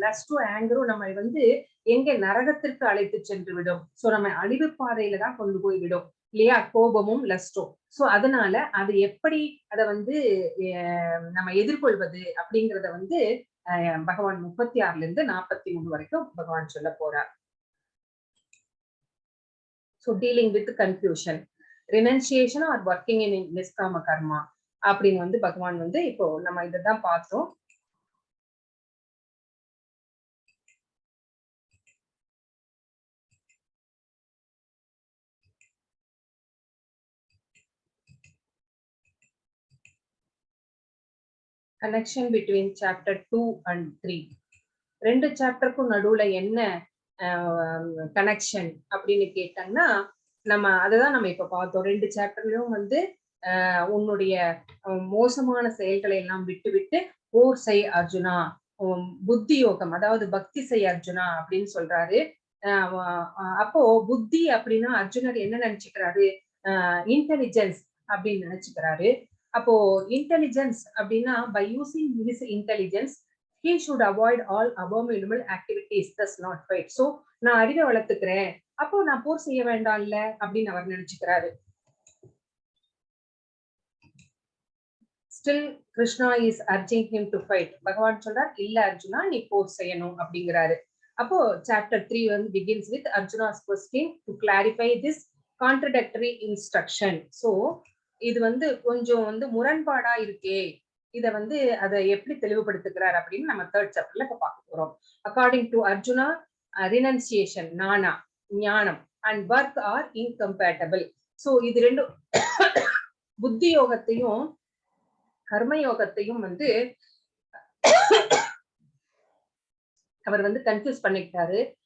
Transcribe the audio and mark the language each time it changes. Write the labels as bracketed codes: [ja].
[ta] லஸ்டும் ஆங்கரும் நம்ம வந்து எங்க நரகத்திற்கு அழைத்து சென்று விடும். சோ நம்ம அழிவு பாதையில தான் கொண்டு போய் விடும் இல்லையா, கோபமும் லஸ்டும். சோ அதனால அது எப்படி அதை வந்து நம்ம எதிர்கொள்வது அப்படிங்கறத வந்து பகவான் 36லிருந்து 43 வரைக்கும் பகவான் சொல்ல போறார். [en] So dealing with confusion, renunciation or working in niskama karma [ta] அப்படின்னு வந்து பகவான் வந்து இப்போ நம்ம இதான் பார்த்தோம். [en] connection between chapter 2 and 3. [ta] ரெண்டு சாப்டருக்கும் நடுவுல என்ன கனெக்ஷன் அப்படின்னு கேட்டாங்கன்னா, நம்ம அதுதான் நம்ம இப்ப பார்த்தோம். ரெண்டு சாப்டர்லயும் வந்து உன்னுடைய மோசமான செயல்களை எல்லாம் விட்டு விட்டு போர் செய் அர்ஜுனா, புத்தி யோகம் அதாவது பக்தி செய் அர்ஜுனா அப்படின்னு சொல்றாரு. அப்போ புத்தி அப்படின்னா அர்ஜுனர் என்ன நினைச்சுக்கிறாரு, இன்டெலிஜென்ஸ் அப்படின்னு நினைச்சுக்கிறாரு. அப்போ [en] Intelligence அப்படின்னா by using his intelligence he should avoid all abominable activities, thus not fight. [ta] So நான் அறிவை வளர்த்துக்கிறேன், அப்போ நான் போர் செய்ய வேண்டாம்ல அப்படின்னு அவர் நினைச்சுக்கிறாரு. [en] Still Krishna is urging him to fight. [ta] பகவான் சொல்றார், இல்ல அர்ஜுனா நீ போர் செய்யணும் அப்படிங்கிறாரு. அப்போ சாப்டர் 3 வந்து [en] begins with Arjuna's question to clarify this contradictory instruction. [ta] So இது வந்து கொஞ்சம் வந்து முரண்பாடா இருக்கே, இத வந்து அதை எப்படி தெளிவுபடுத்துகிறார் அப்படின்னு நம்ம தேர்ட் சாப்டர்ல இப்ப பார்க்க போறோம். [en] According to Arjuna, renunciation நானா ஞானம் and work are incompatible. [ta] So இது ரெண்டும் புத்தி யோகத்தையும் கர்ம யோகத்தையும் வந்து அவர் வந்து கன்ஃபியூஸ் பண்ணிட்டாரு.